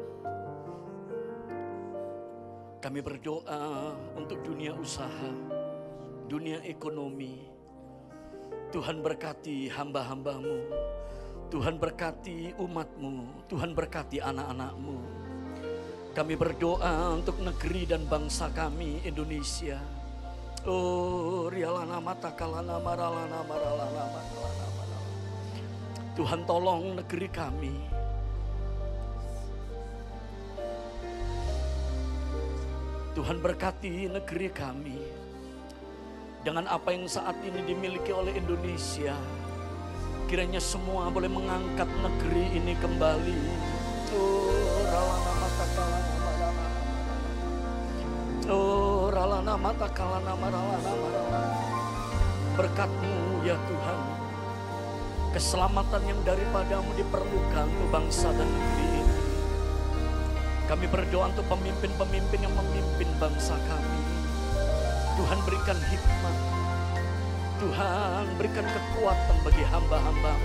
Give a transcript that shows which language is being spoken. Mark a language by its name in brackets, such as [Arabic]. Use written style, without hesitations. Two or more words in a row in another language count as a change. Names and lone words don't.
[Indonesian] Kami berdoa untuk dunia usaha, dunia ekonomi. Tuhan berkati hamba-hamba-Mu. Tuhan berkati umat-Mu. Tuhan berkati anak-anak-Mu. Kami berdoa untuk negeri dan bangsa kami Indonesia. Oh, rialana mata kalana maralana maralana maralana maralana. Tuhan tolong negeri kami. Tuhan berkati negeri kami. Dengan apa yang saat ini dimiliki oleh Indonesia, kiranya semua boleh mengangkat negeri ini kembali. Oh, ralana mata kalana maralana. Oh, ralana mata kalana maralana maralana. Berkat-Mu ya Tuhan, keselamatan yang daripada-Mu diperlukan untuk bangsa dan negeri ini. Kami berdoa untuk pemimpin-pemimpin yang memimpin bangsa kami. Tuhan berikan hikmat. Tuhan berikan kekuatan bagi hamba-hamba-Mu.